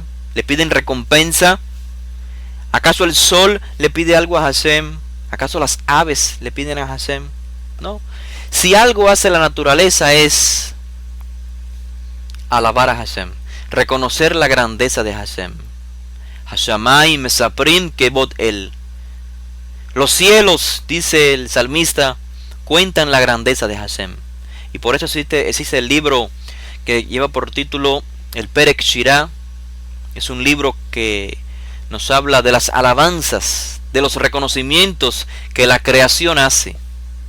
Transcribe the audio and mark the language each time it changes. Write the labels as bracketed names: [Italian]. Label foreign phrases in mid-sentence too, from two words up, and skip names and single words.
[Spanish] ¿Le piden recompensa? ¿Acaso el sol le pide algo a Hashem? ¿Acaso las aves le piden a Hashem? No. Si algo hace la naturaleza es alabar a Hashem, reconocer la grandeza de Hashem. [Hebrew] השמים מספרים כבוד אל. [Spanish] Los cielos, dice el salmista, cuentan la grandeza de Hashem. Y por eso existe el libro que lleva por título el Perek Shirah. Es un libro que nos habla de las alabanzas, de los reconocimientos que la creación hace.